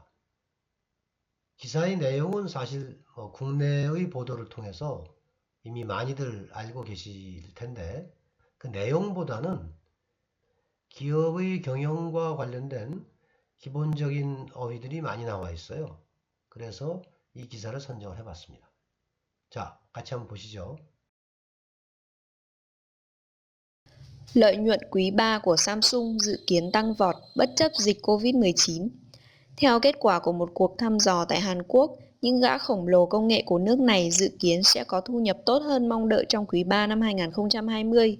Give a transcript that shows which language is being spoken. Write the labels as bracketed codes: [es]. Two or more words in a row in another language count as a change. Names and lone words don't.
[ko] 기사의 내용은 사실 국내의 보도를 통해서 이미 많이들 알고 계실 텐데 그 내용보다는 기업의 경영과 관련된 기본적인 어휘들이 많이 나와 있어요. 그래서 이 기사를 선정을 해봤습니다. 자, 같이 한번 보시죠. [vi] Lợi nhuận quý 3 của Samsung dự kiến tăng vọt bất chấp dịch Covid-19. Theo kết quả của một cuộc thăm dò tại Hàn Quốc, những gã khổng lồ công nghệ của nước này dự kiến sẽ có thu nhập tốt hơn mong đợi trong quý 3 năm 2020.